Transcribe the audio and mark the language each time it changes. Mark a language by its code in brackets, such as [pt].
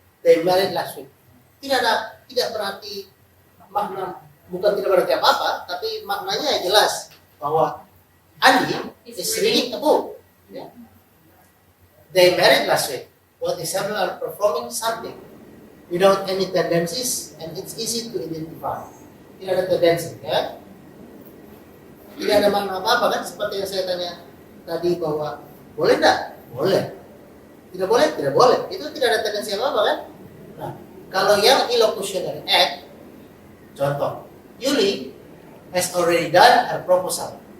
[en] They married last week. [id] Tidak berarti makna, bukan tidak berarti apa-apa, tapi maknanya jelas bahwa [en] Andy is reading a book. Ya. They married last week. What is happening are performing something without any tendencies, and it's easy to identify. [id] Tidak ada tendensi, ya. Tidak ada makna apa-apa kan, seperti yang saya tanya tadi bahwa boleh enggak? Boleh. Tidak boleh? Tidak boleh. Itu tidak ada tendensi apa-apa kan? Nah, kalau yang illocutionary act, contoh, [en] Yuli has already done her proposal.